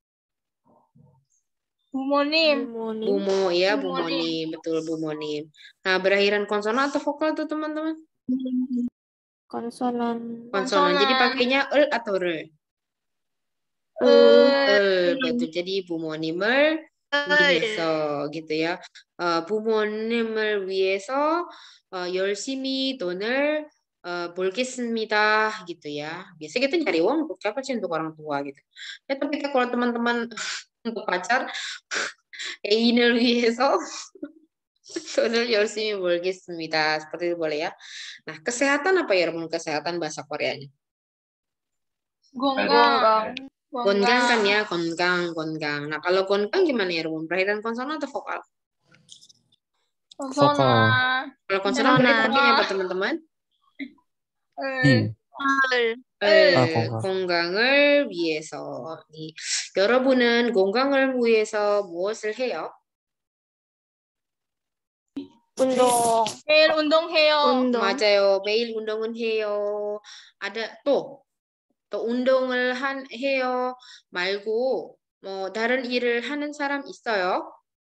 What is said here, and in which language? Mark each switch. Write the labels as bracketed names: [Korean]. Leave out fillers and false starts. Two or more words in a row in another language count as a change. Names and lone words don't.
[Indonesian] Bumonim. Bumo ya, Bumonim. bumonim, betul bumonim. Nah, berakhiran konsonan atau vokal tuh teman-teman? Konsonan. Konsonan. Jadi pakainya atau re? Betul. Jadi [Korean] 부모님을 위해서 [Indonesian] gitu ya. [Korean] 부모님을 위해서 열심히 돈을 벌겠습니다 [Indonesian] gitu ya. Biasa kita nyari uang untuk siapa sih? Untuk orang tua gitu. Ya tapi kalau teman-teman untuk pacar [Korean] 애인을 위해서 돈을 열심히 벌겠습니다. [Indonesian] Seperti itu boleh ya. Nah, kesehatan apa ya, Romun? Kesehatan bahasa Koreanya. Gonggang. Gonggang kan ya, gonggang. Nah, kalau gonggang gimana ya, Romun? Berakhiran konsonan atau vokal? Konsonan. Kalau konsonan berarti pakainya apa teman-teman? [Korean] 건강. 건강을 위해서. 여러분은 건강을 위해서 무엇을 해요? 운동. 매일 운동해요. 맞아요. 매일 운동은 해요. ada 또 운동을 해요 말고 뭐 다른 일을 하는 사람 있어요?